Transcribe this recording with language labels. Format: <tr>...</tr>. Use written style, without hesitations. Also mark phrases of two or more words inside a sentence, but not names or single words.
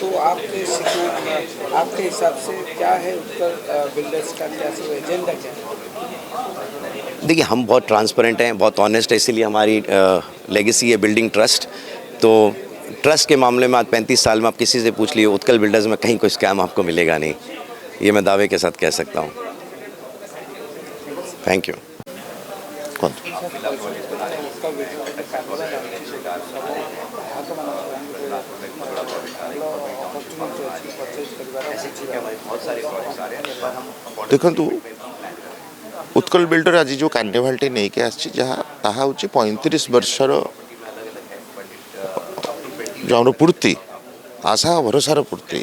<hi>तो आपके हिसाब से क्या है उत्कल बिल्डर्स का क्या एजेंडा क्या है? देखिए हम बहुत ट्रांसपेरेंट हैं, बहुत ऑनेस्ट है. इसीलिए हमारी लेगेसी है</hi> <en>building trust.</en> <hi>तो ट्रस्ट के मामले में आज 35 साल में आप किसी से पूछ लिए उत्कल बिल्डर्स में कहीं कोई स्कैम आपको मिलेगा नहीं. ये मैं दावे के साथ कह सकता हूँ.</hi> <en>thank you.</en> <or>ଦେଖନ୍ତୁ ଉତ୍କଳ ବିଲ୍ଡର ଆଜି ଯେଉଁ କାର୍ନିଭାଲଟି ନେଇକି ଆସିଛି ତାହା ହେଉଛି 35 ବର୍ଷର ଯେଉଁ ଆମର ପୂର୍ତ୍ତି, ଆଶା ଭରସାର ପୂର୍ତ୍ତି.</or>